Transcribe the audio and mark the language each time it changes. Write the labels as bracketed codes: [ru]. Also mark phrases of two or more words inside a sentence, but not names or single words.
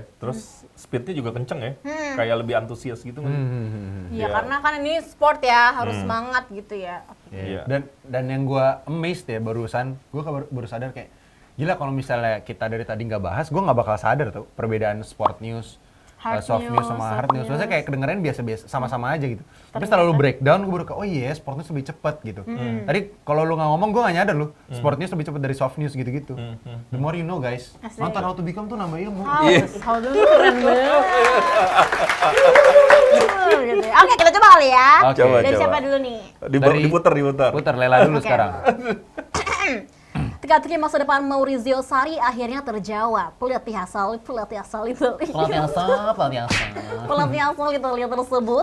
[id] Terus speednya juga kenceng ya. Kayak lebih antusias gitu kan. Iya, Iya. karena kan ini sport ya, harus semangat gitu ya. Iya. Dan yang gua amazed ya barusan, gua baru sadar kayak gila kalau misalnya kita dari tadi nggak bahas, gua nggak bakal sadar tuh perbedaan [en] sport news, [id] Hard soft news, news sama soft [en] hard news. [id] Maksudnya kayak kedengeran biasa-biasa, sama-sama aja gitu. Tapi setelah lu breakdown, gue baru kayak, oh iya, [en] sport news [id] lebih cepet gitu. Tadi kalau lu nggak ngomong, gue nggak nyadar lu, [en] sport news [id] lebih cepet dari [en] soft news [id] gitu-gitu. [en] The more you know guys, [id] Asli. nonton How to Become tuh nambah ilmu. How to keren banget. Gitu ya. Oke, kita coba kali ya. Oke. Coba, Dari coba. siapa dulu nih? Dari- Diputer. Putar Lela dulu Oke. sekarang. Teka-teki masa depan Maurizio Sarri akhirnya terjawab. Pelatih asal Italia. Pelatih asal Italia tersebut